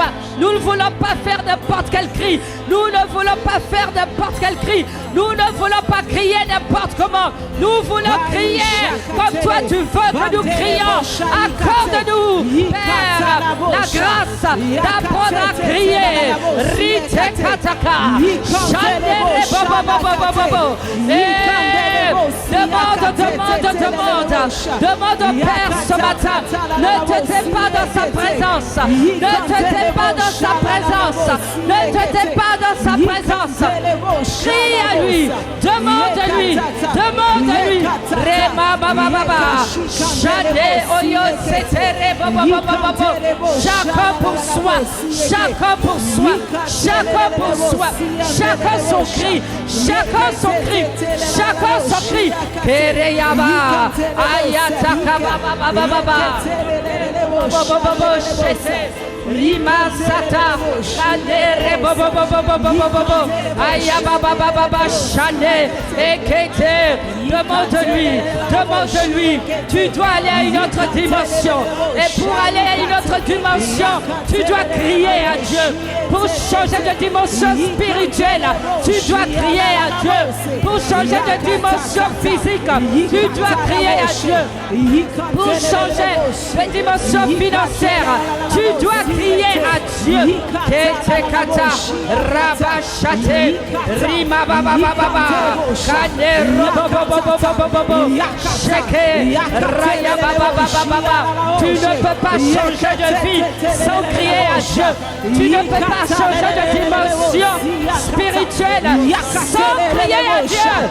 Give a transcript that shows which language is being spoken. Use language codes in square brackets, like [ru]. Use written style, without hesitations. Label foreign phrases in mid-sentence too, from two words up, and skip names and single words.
[fr] Nous ne voulons pas faire n'importe quel cri. Nous ne voulons pas faire n'importe quel cri. Nous ne voulons pas crier n'importe comment. Nous voulons crier comme toi tu veux que nous crions. Accorde-nous, Père, la grâce d'apprendre à crier. Rite kataka, chandere bobo bobo bobo. Demande au Père ce matin. Ne te tais pas dans sa présence. Ne te tais pas dans sa présence. Ne te tais pas dans sa présence. Crie à lui. Demande-lui. Demande-lui. Rema baba baba. Chane oyo setere baba baba baba. Chacun pour soi. Chacun pour soi. Chacun pour soi. Chacun son cri. Chacun son cri. Chacun son cri. Kereyaba. Ayataka baba baba baba. Baba baba shese. Rima sata. Kadere baba baba baba baba. Ayaba baba baba shane. Ekete. Demande-lui. Demande-lui. Tu dois aller à une autre dimension. Et pour aller à une autre dimension, tu dois crier à Dieu. Pour changer de dimension spirituelle, tu dois crier à Dieu. Pour changer de dimension physique, tu dois crier à Dieu. Pour changer de dimension financière, tu dois crier à Dieu. Ketekata, Rabashate, Rima baba baba, Kane robo bobo bobo bobo, Sheke, Raya baba baba baba. Tu ne peux pas changer de vie sans crier à Dieu. Tu ne peux pas changer de dimension spirituelle sans crier à Dieu.